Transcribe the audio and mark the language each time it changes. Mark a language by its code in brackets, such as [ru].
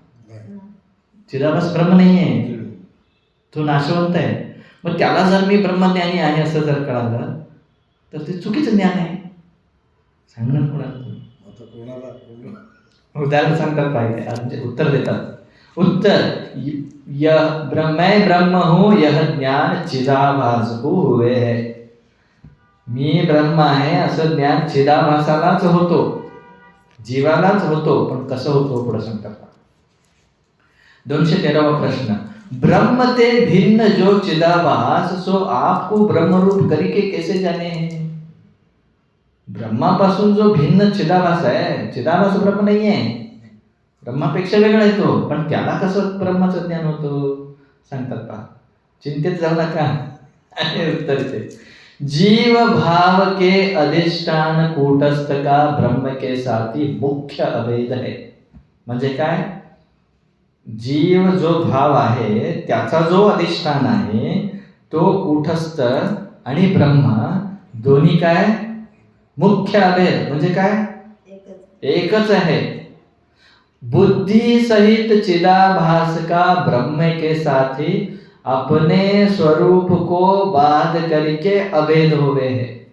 [mr] नाही. चिदाभास ब्रह्म नाही आहे, तो नाशवंत आहे. मग त्याला जर मी ब्रह्मज्ञानी आहे असं जर कळालं तर ते चुकीचं ज्ञान आहे. सांगणार कोणाला तुम्ही? आता कोणाला उदाहरण सांगतात पाहिजे, म्हणजे उत्तर देतात. [hi] उत्तर यह मैं ब्रह्म हूं, यह ज्ञान चिदाभास को हुए है. [mr] मी ब्रह्म आहे असं ज्ञान चिदाभासालाच होतो, जीवालाच होतो. पण कसं होतो पुढे सांगतात. 213वा प्रश्न. [hi] ब्रह्म ते भिन्न जो चिदाभास सो आपको ब्रह्मरूप करके कैसे जाने हैं? [mr] ब्रह्मापासून जो भिन्न चिदाभास आहे, चिदाभास ब्रह्म नाही आहे, ब्रह्मापेक्षा वेगळा आहे तो. पण त्याला कसं ब्रह्माचं ज्ञान होतं सांगतात पहा. चिंतेत जाऊ नका. आणि उत्तर ते [hi] जीव भाव के अधिष्ठान कूटस्थ का ब्रह्म के साथी मुख्य अभेद है. [mr] म्हणजे काय? जीव जो भाव आहे त्याचा जो अधिष्ठान आहे तो कूटस्थ आणि ब्रह्म दोन्ही काय? मुख्य अभेद. म्हणजे काय? एकच आहे. [hi] बुद्धि सहित चिदाभास का ब्रह्म के साथी अपने स्वरूप को बाध करके अभेद हुए है.